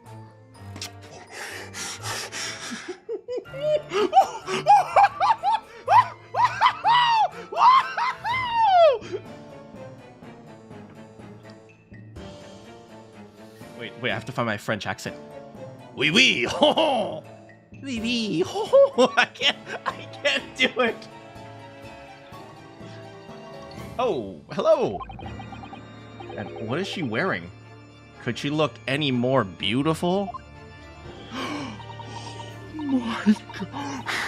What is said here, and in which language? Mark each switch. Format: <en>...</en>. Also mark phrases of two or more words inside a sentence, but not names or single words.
<en>Wait, I have to find my French accent.</en> <fr>Oui, oui, ho, ho. Oui, oui, ho, ho.</fr> <en>I can't do it. Oh, hello. And what is she wearing? Could she look any more beautiful? My God.</en>